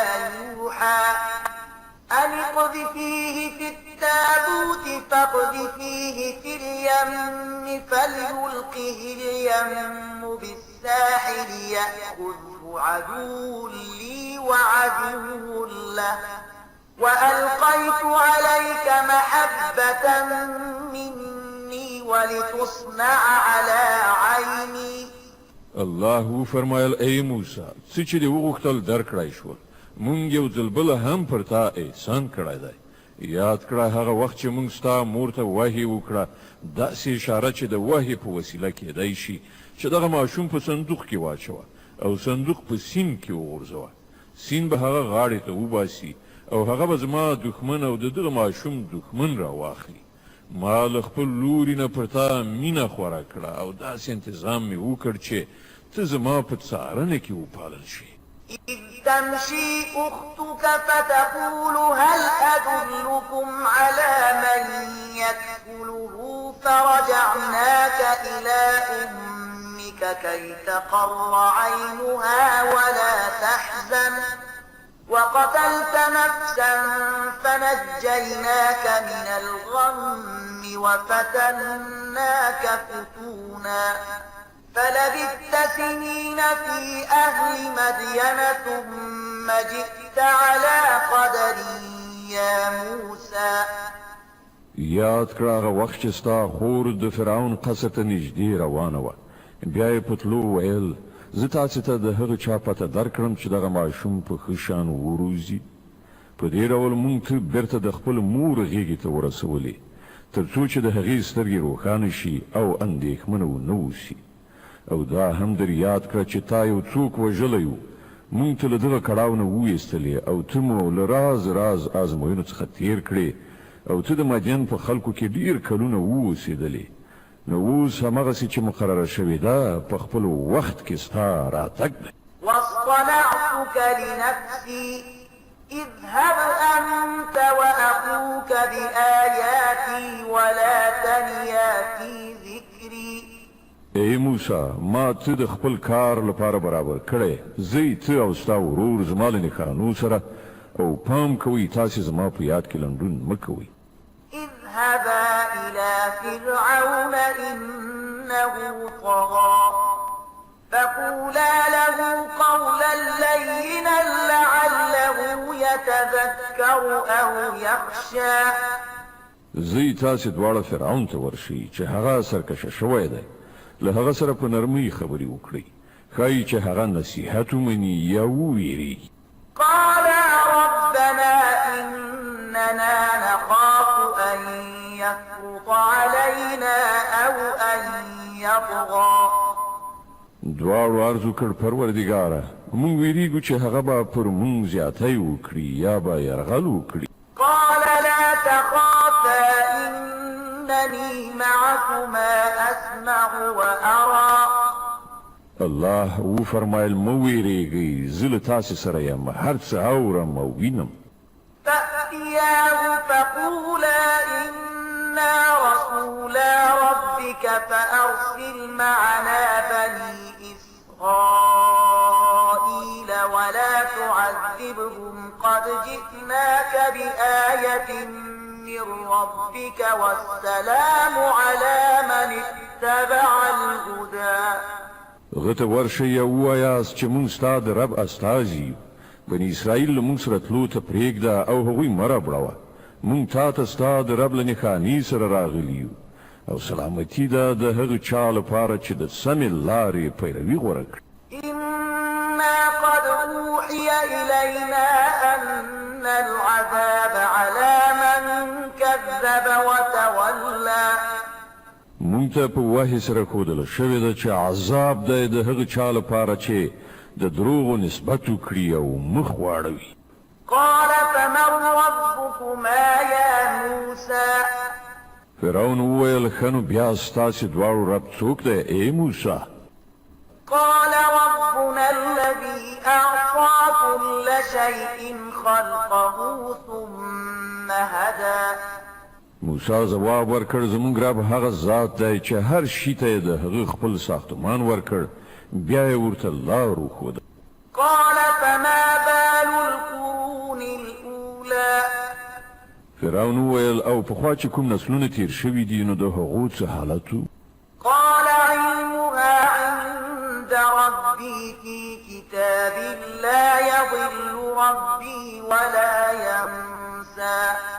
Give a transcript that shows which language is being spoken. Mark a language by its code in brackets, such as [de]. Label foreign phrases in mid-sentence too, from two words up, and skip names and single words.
[ar] يوحى أن اقذفيه في التابوت فاقذفيه في اليم فليلقه اليم بالساحل يأخذه عدو لي وعدو له وألقيت عليك محبة مني ولتصنع على عيني. [ps] الله فرمایل ای موسی څه چې دې وغوښتل درکړی شول، مونږ یو ځل بله هم پر تا احسان کړی دی. یاد کړه هغه وخت چې مونږ ستا مور ته وحي وکړه، داسې اشاره چې د وحي په وسیله کېدی شي چې دغه ماشوم په صندوق کې واچوه او صندوق په سیند کې وغورځوه. سیند به هغه غاړې ته وباسي او هغه به زما دښمن او د دغه ماشوم دښمن راواخلي. ما له خپل لوري نه پر تا مینه خوره کړه او داسې انتظام مې وکړ چې ته زما په څارنه کې وپالل شي. [ar] إذ تمشي أختك فتقول هل أدلكم على من يكفله فرجعناك إلى أمك كي تقر عينها ولا تحزن وقتلت نفسا فنجيناك من الغم وفتناك فتونا فلبثت سنين في أهل مدين ثم جئت على قدر يا موسى. [ps] یاد کړه هغه وخت چې ستا خور د فرعون قصر ته نږدې روانه وه، بیا یې په تلو ویل زه تاسې ته د هغه چا پته درکړم چې دغه ماشوم په ښه شان وروزي. په دې ډول موږ ته بیرته د خپل مور غېږې ته ورسولې تر څو چې د هغې سترګې روښانه شي او اندېښمنه ونه اوسي. او دا هم در یاد کړه چې تا یو څوک وژلی و، موږ ته له دغه کړاو نه وویستلې او ته مو له راز راز ازموینو څخه تیر کړې او ته د مدین په خلکو کې ډېر کلونه واوسېدلې. نو اوس همغسې چې مقرره شوې ده په خپل وخت کې ستا راتګ دی. [ar] واصطنعتك لنفسي اذهب أنت وأخوك بآياتي ولا تنيا في ذكري. [ps] ای موسی ما ته د خپل کار لپاره برابر کړی، زه ته او ستا ورور زما له نښانو سره، او پام کوئ تاسې زما په یاد کې لنډون مه کوئ. [ar] اذهبا إلى فرعون إنه طغى فقولا له قولا لينا لعله يتذكر أو يخشى. [ps] زه تاسې دواړه فرعون ته ورشئ چې هغه سرکشه شوی دی، له هغه سره په نرمۍ خبرې وکړئ، ښایي چې هغه نصیحت ومني یا وویریږي. [ar] قالا ربنا إننا نخاف أن يفرط علينا أو أن يطغى. [ps] دواړو عرض وکړ پروردګاره موږ ویریږو چې هغه به پر موږ زیاتی وکړي یا به یرغل وکړي. [ar] قال لا تخافا إنني معكما أسمع وأرى. [ps] الله وفرمایل مه ویریږئ زه له تاسې سره یم، هر څه اورم او وینم. [ar] فأتياه فقولا إنا رسولا ربك فأرسل معنا بني إسرائيل ولا تعذبهم قد جئناك بآية من ربك والسلام على من اتبع الهدى. [ps] غته ورشئ او ووایاست چې موږ ستا د رب استازي یو، بني اسرائیل له موږ سره تلو ته پرېږده او هغوی مه ربړوه، موږ تا ته ستا د رب له نښانې سره راغلي یو، او سلامتي ده د هغه چا لپاره چې د سمې لارې پیروي غوره کړي. [ar] إنا قد أوحي إلينا أن العذاب على من كذب وتولى. [ps] مونږ ته په وحي سره ښودله شوې ده چې عذاب دی د هغه چا لپاره چې د دروغو نسبت وکړي او مخ واړوي. [ar] قال فمن ربكما يا موسى. [ps] فرعون وویل ښه نو بیا ستاسې دواړو رب څوک دی ای موسی؟ [ar] قال ربنا الذي أعطى كل شيء خلقه ثم هدى. [ps] موسی ځواب ورکړ زموږ رب هغه ذات دی چې هر شي ته یې د هغه خپل ساختمان ورکړ، بیا یې ورته لار وښوده. [ar] قال فما بال القرون الأولى. [ps] فرعون وویل او پخوا چې کوم نسلونه تیر شوي دي نو د هغو څه حالت و؟ [ar] قال علمها عند ربي في كتاب لا يضل ربي ولا ينسى.